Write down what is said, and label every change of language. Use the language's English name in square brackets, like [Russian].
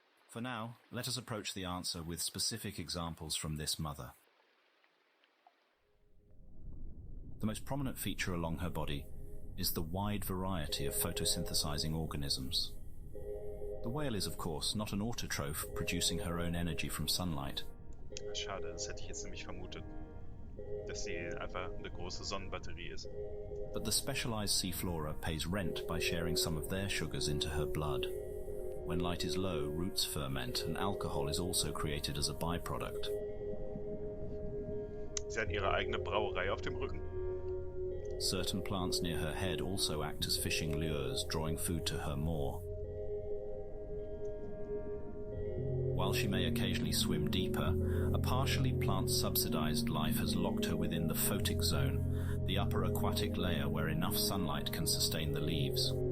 [English] For now, let us approach the answer with specific examples from this mother. The most prominent feature along her body is the wide variety of photosynthesizing organisms. The whale is, of course, not an autotroph producing her own energy from sunlight. [German] Schade, das hätte ich jetzt nämlich vermutet, dass sie einfach eine große Sonnenbatterie ist. [English] But the specialized sea flora pays rent by sharing some of their sugars into her blood. When light is low, roots ferment, and alcohol is also created as a byproduct. [German] Sie hat ihre eigene Brauerei auf dem Rücken. [English] Certain plants near her head also act as fishing lures, drawing food to her maw. While she may occasionally swim deeper, a partially plant-subsidized life has locked her within the photic zone, the upper aquatic layer where enough sunlight can sustain the leaves.